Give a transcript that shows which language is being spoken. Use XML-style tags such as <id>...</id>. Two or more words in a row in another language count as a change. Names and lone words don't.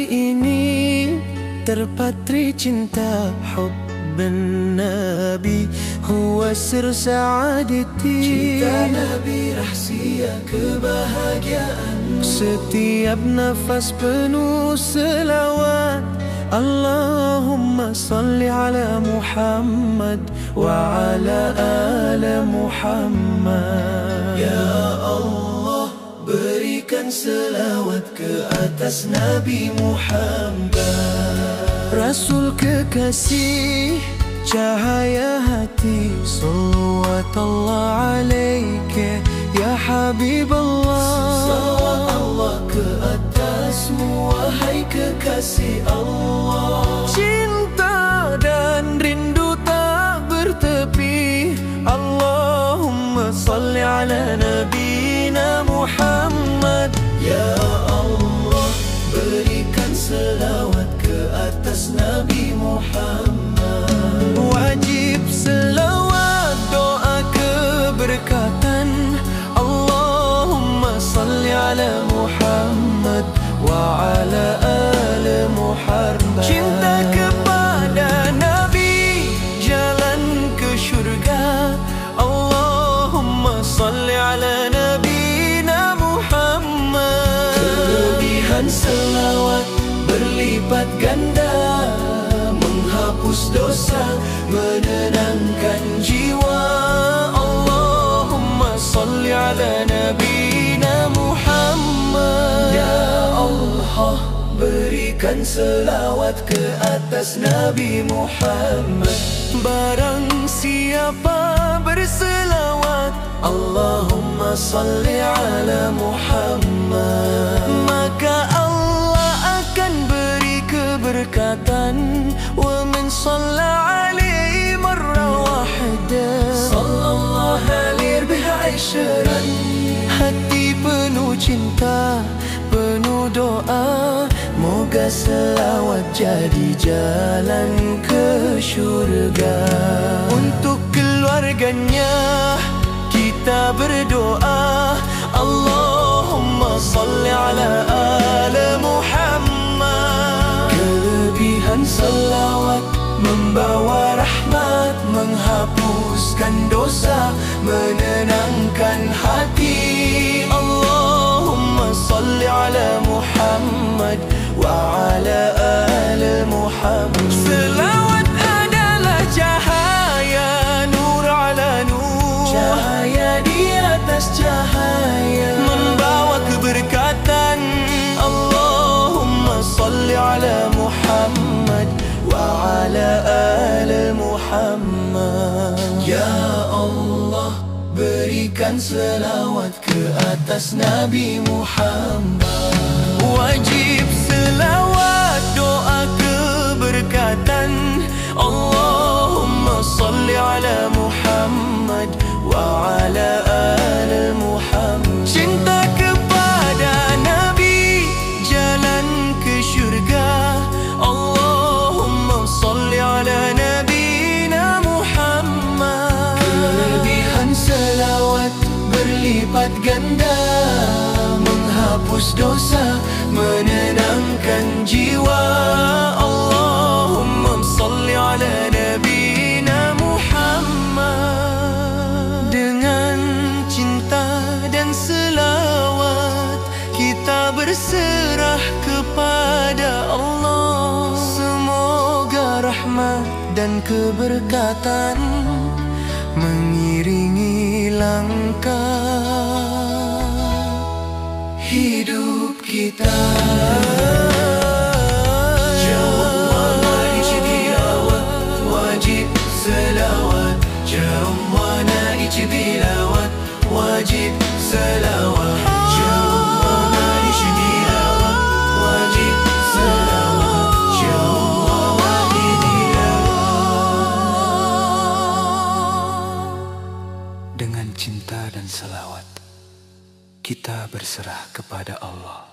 <ms>ini terpatri cinta</ms> <ar>حب النبي هو سر سعادتي.</ar> <ms>Cinta Nabi rahsia kebahagiaan. Setiap nafas penuh selawat.</ms> <ar>اللهم صل على محمد وعلى آل محمد. يا الله,</ar> <ms>berikan selawat ke atas Nabi Muhammad. Rasul kekasih, cahaya hati.</ms> <ar>صلوات الله عليك يا حبيب الله.</ar> <ms>Salawat Allah ke atasmu, wahai kekasih Allah. Cinta dan rindu tak bertepi.</ms> <ar>اللهم صل على نبينا محمد. يا الله,</ar> <ms>berikan selawat ke atas Nabi Muhammad. Wajib selawat doa keberkatan.</ms> <ar>اللهم صل على محمد وعلى آل محمد.</ar> <ms>Cinta kepada Nabi, jalan ke syurga.</ms> <ar>اللهم صل على نبينا محمد.</ar> <ms>Kelebihan selawat berlipat ganda, menghapus dosa, menenangkan jiwa.</ms> <ar>اللهم صل على نبينا محمد. يا الله,</ar> <ms>berikan selawat ke atas Nabi Muhammad. Barang siapa berselawat,</ms> <ar>اللهم صل على محمد,</ar> <ms>maka Allah akan beri keberkatan.</ms> <ar>ومن صلى عليه مرة واحدة, صلى الله عليه بها عشرا.</ar> <ms>hati penuh cinta, penuh doa. Moga selawat jadi jalan ke syurga. Untuk keluarganya kita berdoa.</ms> <ar>اللهم صل على آل محمد.</ar> <ms>Kelebihan selawat membawa rahmat, menghapuskan dosa, menenangkan hati.</ms> <ar>اللهم صل على محمد وعلى آل محمد.</ar> <ms>Selawat adalah cahaya,</ms> <ar>نور على نور,</ar> <ms>cahaya di atas cahaya, membawa keberkatan.</ms> <ar>اللهم صل على محمد وعلى آل محمد. يا الله,</ar> <ms>berikan selawat ke atas Nabi Muhammad. Wajib selawat, doa keberkatan.</ms> <ar>اللهم صل على محمد وعلى آل محمد.</ar> <ms>Cinta kepada Nabi, jalan ke syurga.</ms> <ar>اللهم صل على نبينا محمد.</ar> <ms>Kelebihan selawat berlipat ganda, menghapus dosa, menenangkan jiwa.</ms> <ar>اللهم صل على نبينا محمد.</ar> <ms>Dengan cinta dan selawat kita berserah kepada Allah. Semoga rahmat dan keberkatan mengiringi langkah hidup kita. Jawabna ijtilawat, wajib selawat. Jawabna ijtilawat, wajib selawat. Jawabna ijtilawat, wajib selawat. Jawabna ijtilawat. Dengan cinta dan selawat kita berserah kepada Allah.</ms>